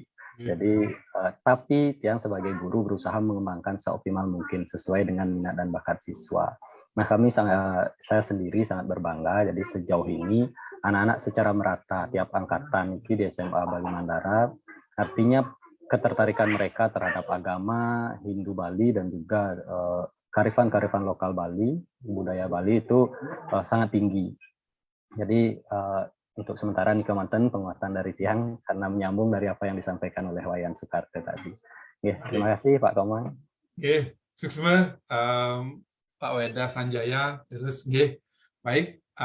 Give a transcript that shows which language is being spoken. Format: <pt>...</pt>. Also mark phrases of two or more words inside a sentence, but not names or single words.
<id>Jadi tapi yang sebagai guru berusaha mengembangkan seoptimal mungkin sesuai dengan minat dan bakat siswa. Nah, saya sendiri sangat berbangga. Jadi sejauh ini anak-anak secara merata tiap angkatan di SMA Bali Mandara, artinya ketertarikan mereka terhadap agama Hindu Bali dan juga kearifan lokal Bali, budaya Bali itu sangat tinggi. Jadi untuk sementara nih kemanten penguatan dari Tiang karena menyambung dari apa yang disampaikan oleh Wayan Soekarto tadi. Terima kasih Pak Komang. Suksma. Pak Weda Sanjaya, terus baik.</id>